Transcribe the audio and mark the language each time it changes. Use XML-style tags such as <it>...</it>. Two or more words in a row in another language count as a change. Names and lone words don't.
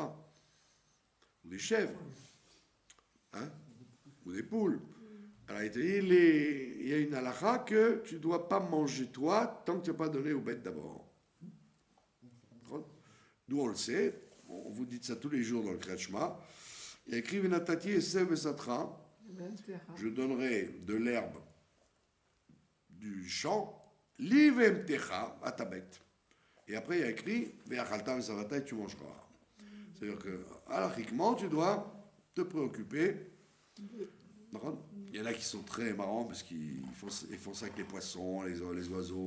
<fr>Ou des chèvres, hein, ou des poules. Alors, il y a une halakha que tu ne dois pas manger toi tant que tu n'as pas donné aux bêtes d'abord. D'où on le sait, on vous dit ça tous les jours dans le</fr> <he>קריאת שמע.</he> <fr>Il y a écrit</fr> <he>ונתתי עשב בשדך.</he> <fr>Je donnerai de l'herbe du champ, l'ivemtecha à ta bête. Et après il y a écrit</fr> <he>ואכלת ושבעת</he> <fr>et tu mangeras. C'est-à-dire que, halachiquement, tu dois te préoccuper. Il y en a qui sont très marrants parce qu'ils font ça avec les poissons, les oiseaux.</fr>